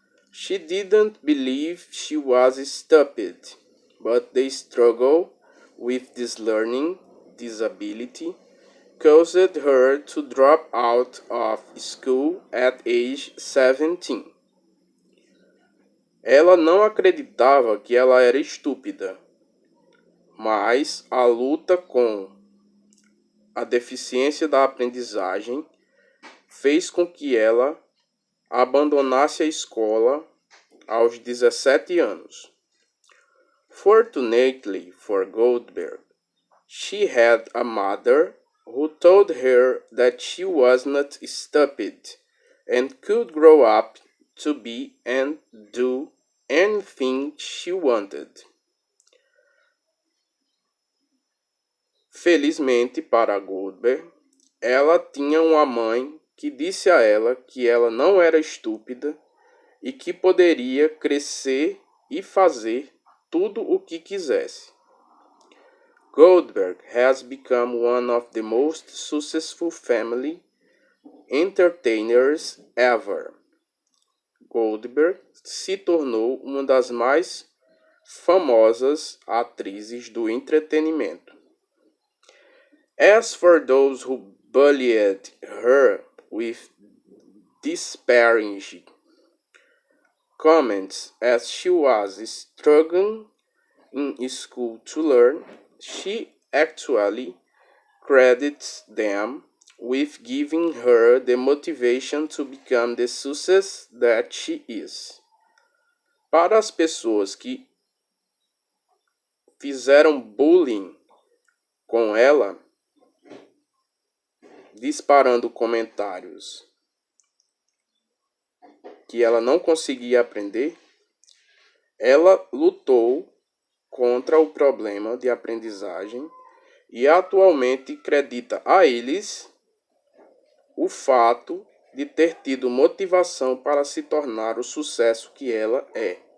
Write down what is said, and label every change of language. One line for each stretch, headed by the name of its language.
English: She didn't believe she was stupid, but the struggle with this learning disability caused her to drop out of school at age 17.
Portuguese: Ela não acreditava que ela era estúpida, mas a luta com a deficiência da aprendizagem fez com que ela abandonasse a escola aos 17 anos.
English: Fortunately for Goldberg, she had a mother who told her that she was not stupid and could grow up to be and do anything she wanted.
Portuguese: Felizmente para Goldberg, ela tinha uma mãe que disse a ela que ela não era estúpida e que poderia crescer e fazer tudo o que quisesse.
English: Goldberg has become one of the most successful family entertainers ever.
Portuguese: Goldberg se tornou uma das mais famosas atrizes do entretenimento.
English: As for those who bullied her with disparaging comments as she was struggling in school to learn, she actually credits them with giving her the motivation to become the success that she is.
Portuguese: Para as pessoas que fizeram bullying com ela, disparando comentários que ela não conseguia aprender, ela lutou contra o problema de aprendizagem e atualmente acredita a eles o fato de ter tido motivação para se tornar o sucesso que ela é.